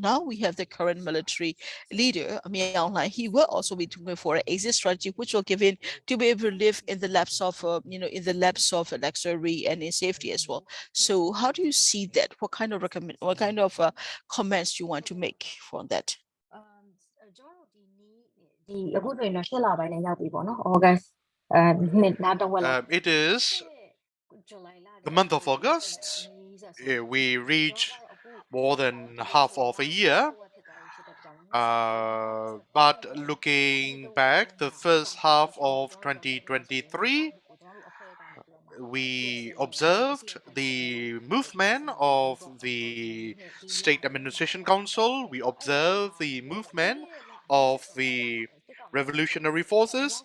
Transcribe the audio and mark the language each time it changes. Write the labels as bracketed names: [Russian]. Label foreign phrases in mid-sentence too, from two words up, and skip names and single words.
[English] Now we have the current military leader Myanmar. He will also be looking for an exit strategy, which will give in to be able to live in the lapse of luxury and in safety as well. So how do you see that? What kind of comments you want to make from that? [Burmese] အခုဆိုရင်တော့8လပိုင်းနဲ့ရောက်ပြီပေါ့နော် August နှစ်နာတဝက်လောက် [English] It is the month of August. We reach more than half of a year. But looking back, the first half of 2023, we observed the movement of the State Administration Council, we observed the movement of the revolutionary forces.